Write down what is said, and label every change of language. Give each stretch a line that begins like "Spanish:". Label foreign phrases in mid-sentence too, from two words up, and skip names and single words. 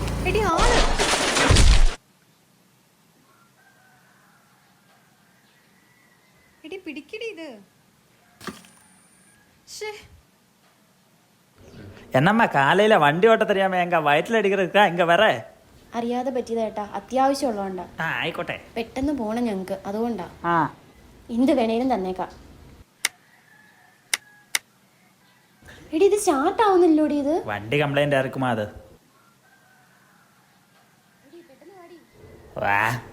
Malayalam: എടി ആള് എടി പിടിക്കടി ഇത്.
Tamil: என்னம்மா காலையில் வண்டி ஓட்ட தெரியாம எங்க வயிற்றில் அடிக்கிறதுக்கா இங்கே வர?
Malayalam: അറിയാതെ പറ്റിയതേട്ടാ, അത്യാവശ്യമുള്ളതുകൊണ്ടാ. ആ ആയിക്കോട്ടെ. പെട്ടെന്ന് പോണം ഞങ്ങക്ക്, അതുകൊണ്ടാ. ആ എന്ത് വേണേലും തന്നേക്കാം. എടി ഇത് സ്റ്റാർട്ട് ആവുന്നില്ലോടി ഇത്. വണ്ടി കംപ്ലൈന്റ് ആർക്കുമാ അത്? വാ